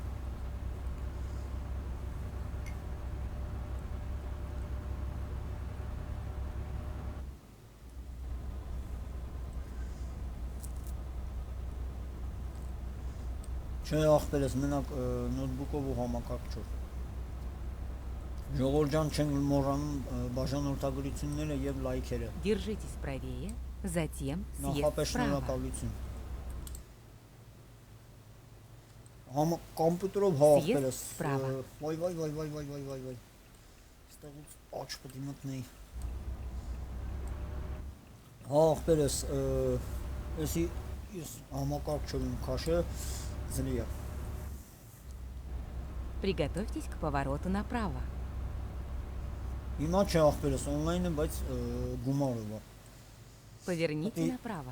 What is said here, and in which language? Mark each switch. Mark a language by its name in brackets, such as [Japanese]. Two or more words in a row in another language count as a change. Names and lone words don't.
[Armenian] Չէ ախպերես մենակ նոթբուկով ու համակարգչով։ Ժողովուրդ ջան չենք մոռանում բաժանորդագրությունները եւ լայքերը։ [Russian] Держитесь правее, затем съезд [Armenian] Նախապես [Russian] вправо. [Armenian] շնորհակալություն։ Կոմպյուտերով հավաքելս։ Վայ։ Ստեղից աչ պետք է մտնեի։ Ախպերս, էսի ես համակարգչով եմ քաշը, զրիա։ [Russian] Приготовьтесь к повороту направо. [Armenian] Հիմա չէ ախպերս օնլայն եմ, բայց գումարով է։ [Russian] Поверните направо.